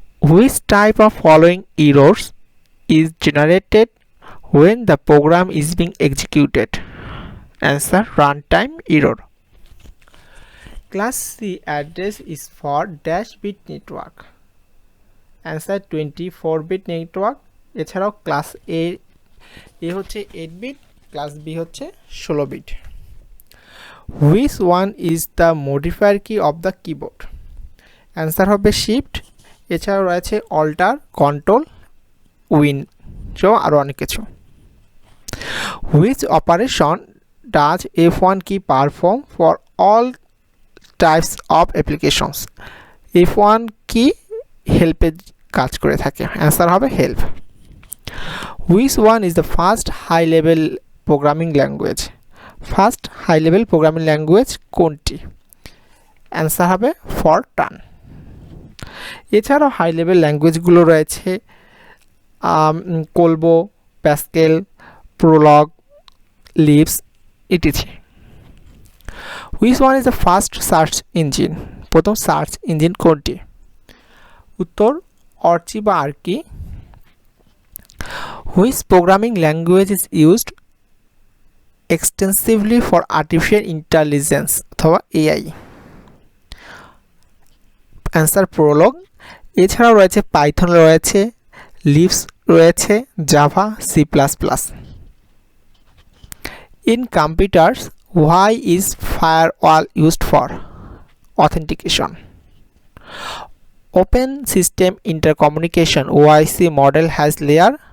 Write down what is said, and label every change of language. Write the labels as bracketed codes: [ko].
[en] Which type of following errors is generated when the program is being executed? Answer: runtime error. Class C address is for dash bit network. Answer: 24-bit network. [bn] এছাড়াও class এ হচ্ছে 8 bit, class B হচ্ছে 16 bit. [en] Which one is the modifier key of the keyboard? [bn] Answer হবে shift. এছাড়াও রয়েছে alter, control, win সহ আরও অনেক কিছু। [en] Which operation does F1 key perform for all types of applications? [bn] F1 কি হেল্পে কাজ করে থাকে? অ্যান্সার হবে help. [en] Which one is the first high level programming language? [bn] First high level programming language কোনটি? অ্যান্সার হবে ফরট্রান। এছাড়াও হাই লেভেল ল্যাঙ্গুয়েজগুলো রয়েছে কোলবো, Pascal, Prolog, lips etc. [en] Which one is the first search engine? [bn] প্রথম search engine কোনটি? উত্তর অর্চি বা আর্কি। [en] Which programming language is used extensively for artificial intelligence [bn] অথবা AI? Answer Prolog. এছাড়াও রয়েছে পাইথন, রয়েছে লিপস, রয়েছে Java, C plus plus. [en] In computers, why is firewall used for? Authentication. Open system intercommunication OIC model has layer.